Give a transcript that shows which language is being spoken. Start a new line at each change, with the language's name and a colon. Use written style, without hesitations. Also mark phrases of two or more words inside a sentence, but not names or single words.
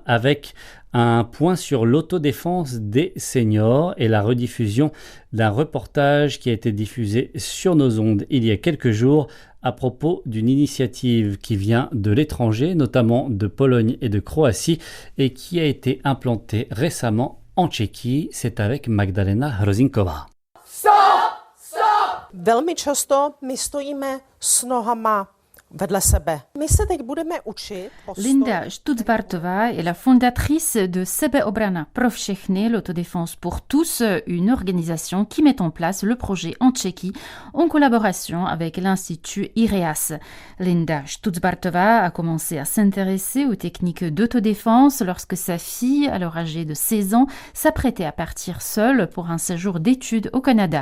French: avec un point sur l'autodéfense des seniors et la rediffusion d'un reportage qui a été diffusé sur nos ondes il y a quelques jours à propos d'une initiative qui vient de l'étranger, notamment de Pologne et de Croatie, et qui a été implantée récemment en Tchéquie. C'est avec Magdalena Hrozinkova.
Czech: Velmi často my stojíme s nohama vedle sebe. My se teď budeme učit.
French: Linda Stutzbartová est la fondatrice de Sebeobrana pro všechny, l'autodéfense pour tous, une organisation qui met en place le projet en Tchéquie en collaboration avec l'Institut IREAS. Linda Stutzbartová a commencé à s'intéresser aux techniques d'autodéfense lorsque sa fille, alors âgée de 16 ans, s'apprêtait à partir seule pour un séjour d'études au Canada.